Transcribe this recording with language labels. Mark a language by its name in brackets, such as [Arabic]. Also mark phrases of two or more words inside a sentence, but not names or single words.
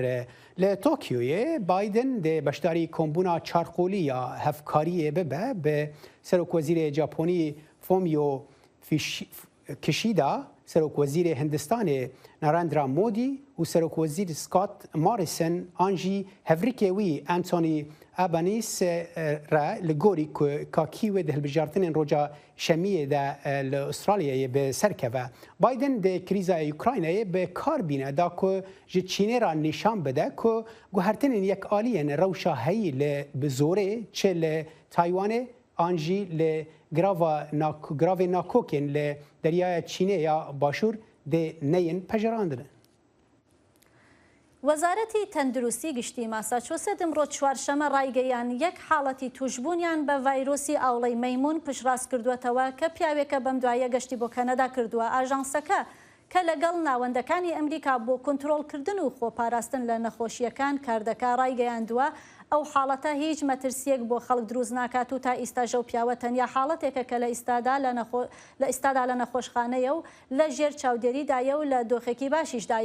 [Kurdish] لە تۆکیۆیە بایدن دێ بەشداری کۆمبوونا چارقۆلیە هەفکاریە ببە بە سەرۆکوەزیرە جاپۆنی فۆمیۆ کشیدا سەرۆکوەزیرە هندستانê ناراندرا مودی و سەرۆکوەزیر سکات ماریسن ئانجی هەڤریکێ wî ئەنتۆنی ئەبانیس را li gorî ku kakî wê di hilbijartinên roja şemiyê de li Astralyayê bi serkeve. Biden di krîza Ukraynayê bi kar bîne da ku ji Çînê ra nîşan bide ku guhertinên yekaliyên rewşa heyî li bi zorê çi li Taywanê an jî li gravê nakokên li deryaya Çînê ya başûr dê neyên pejerandine. [Central Kurdish] وەزارەتی تەندروستی گشتی ماساچۆست ئەمڕۆ چوارشەمە ڕایگەیان یەک حاڵەتی توشبوونیان بە ڤایرۆسی ئاوڵەی مەیمون پشتڕاست کردوێتەوە کە پیاوێکە بەم دوایە گەشتی بۆ کەنەدا کردووە. ئاژانسەکە کە لەگەڵ ناوەندەکانی ئەمریکا بۆ کۆنتترۆلکردن و خۆپاراستن لە نەخۆشیەکان کاردەکە ڕایگەیاندووە ئەو حاڵەتە هیچ مەترسیەک بۆ خەڵک دروست ناکات و تا ئیستاژە و پیاوە تەنیا حاڵەتێکە کە لە ئیستادا لە نەخۆشخانەیە و لە ژێر چاودێریدایە و لە دۆخێکی باشیشدایە.